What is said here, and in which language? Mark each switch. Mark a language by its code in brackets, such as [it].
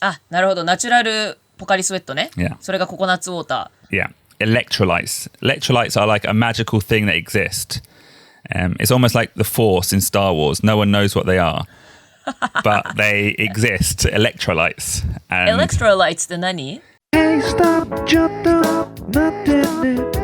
[ja] なるほど。ナチュラルポカリスエットね。 [en] Yeah. [ja] それがココナッツウォータ [en] ー。 Yeah. Electrolytes. Electrolytes are like a magical thing that exists. It's almost like the Force in Star Wars. No one knows what they are, but they exist. Electrolytes. [ja] Electrolytes って何？ [en] Hey, stop, [ja] ちょっと待ってね。